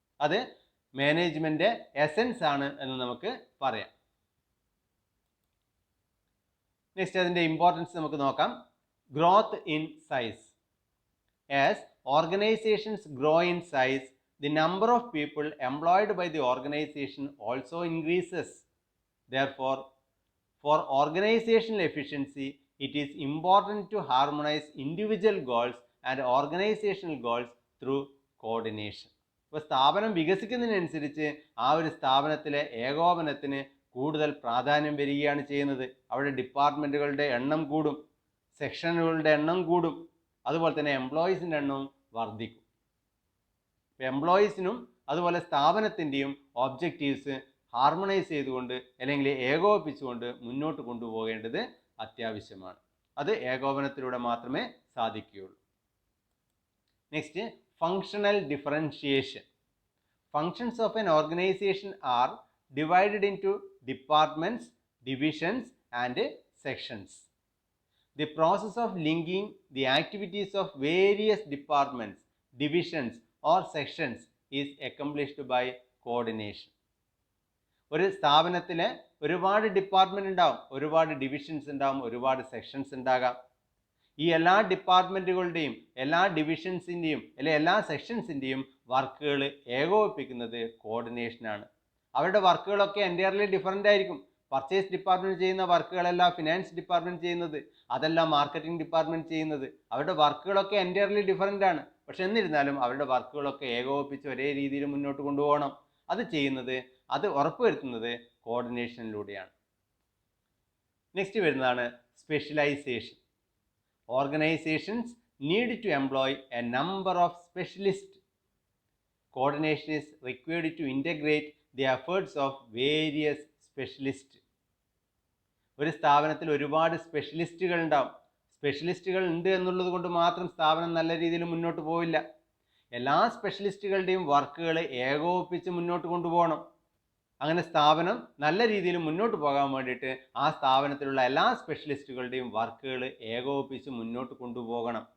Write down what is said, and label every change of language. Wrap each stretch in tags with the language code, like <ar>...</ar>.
<ml>അത് management essence ആണ് എന്ന് നമുക്ക് പറയാം. നെക്സ്റ്റ്, അതിൻ്റെ ഇമ്പോർട്ടൻസ് നമുക്ക് നോക്കാം.</ml> <en>Growth in size. As organizations grow in size, the number of people employed by the organization also increases. Therefore, for organizational efficiency, it is important to harmonize individual goals and organizational goals through coordination.</en> <ml>ഇപ്പോൾ സ്ഥാപനം വികസിക്കുന്നതിനനുസരിച്ച് ആ ഒരു സ്ഥാപനത്തിലെ ഏകോപനത്തിന് കൂടുതൽ പ്രാധാന്യം വരികയാണ് ചെയ്യുന്നത്. അവിടെ ഡിപ്പാർട്ട്മെൻറ്റുകളുടെ എണ്ണം കൂടും, സെക്ഷനുകളുടെ എണ്ണം കൂടും, അതുപോലെ തന്നെ എംപ്ലോയീസിൻ്റെ എണ്ണവും വർദ്ധിക്കും. എംപ്ലോയീസിനും അതുപോലെ സ്ഥാപനത്തിൻ്റെയും ഒബ്ജക്റ്റീവ്സ് ഹാർമണൈസ് ചെയ്തുകൊണ്ട് അല്ലെങ്കിൽ ഏകോപിപ്പിച്ചുകൊണ്ട് മുന്നോട്ട് കൊണ്ടുപോകേണ്ടത് അത്യാവശ്യമാണ്. അത് ഏകോപനത്തിലൂടെ മാത്രമേ സാധിക്കുകയുള്ളൂ.</ml> <en>Next, functional differentiation. Functions of an organization are divided into departments, divisions and sections. The process of linking the activities of various departments, divisions or sections is accomplished by coordination.</en> <ml>ഒരു സ്ഥാപനത്തിലെ ഒരുപാട് ഡിപ്പാർട്ട്മെന്റ് ഉണ്ടാവും, ഒരുപാട് divisions ഉണ്ടാവും, ഒരുപാട് sections ഉണ്ടാകാം. ഈ എല്ലാ ഡിപ്പാർട്ട്മെൻറ്റുകളുടെയും എല്ലാ ഡിവിഷൻസിൻ്റെയും അല്ലെങ്കിൽ എല്ലാ സെക്ഷൻസിൻ്റെയും വർക്കുകൾ ഏകോപിപ്പിക്കുന്നത് കോർഡിനേഷനാണ്. അവരുടെ വർക്കുകളൊക്കെ എൻറ്റയർലി ഡിഫറൻ്റ് ആയിരിക്കും. പർച്ചേസ് ഡിപ്പാർട്ട്മെൻറ്റ് ചെയ്യുന്ന വർക്കുകളല്ല ഫിനാൻസ് ഡിപ്പാർട്ട്മെൻറ്റ് ചെയ്യുന്നത്, അതല്ല മാർക്കറ്റിംഗ് ഡിപ്പാർട്ട്മെൻറ്റ് ചെയ്യുന്നത്. അവരുടെ വർക്കുകളൊക്കെ എൻറ്റയർലി ഡിഫറൻ്റ് ആണ്. പക്ഷെ എന്നിരുന്നാലും അവരുടെ വർക്കുകളൊക്കെ ഏകോപിപ്പിച്ച് ഒരേ രീതിയിൽ മുന്നോട്ട് കൊണ്ടുപോകണം. അത് ഉറപ്പുവരുത്തുന്നത് കോർഡിനേഷനിലൂടെയാണ്. നെക്സ്റ്റ് വരുന്നതാണ് specialisation.</ml> <en>Organizations need to employ a number of specialists. Coordination is required to integrate the efforts of various specialists.</en> <ml>ഒരു സ്ഥാപനത്തിൽ ഒരുപാട് സ്പെഷ്യലിസ്റ്റുകൾ ഉണ്ടാവും. സ്പെഷ്യലിസ്റ്റുകൾ ഉണ്ട് എന്നുള്ളത് കൊണ്ട് മാത്രം സ്ഥാപനം നല്ല രീതിയിൽ മുന്നോട്ട് പോവില്ല. എല്ലാ സ്പെഷ്യലിസ്റ്റുകളുടെയും വർക്കുകൾ ഏകോപിപ്പിച്ച് മുന്നോട്ട് കൊണ്ടുപോകണം. അങ്ങനെ സ്ഥാപനം നല്ല രീതിയിൽ മുന്നോട്ട് പോകാൻ വേണ്ടിയിട്ട് ആ സ്ഥാപനത്തിലുള്ള എല്ലാ സ്പെഷ്യലിസ്റ്റുകളുടെയും വർക്കുകൾ ഏകോപിപ്പിച്ച് മുന്നോട്ട് കൊണ്ടുപോകണം.</ml>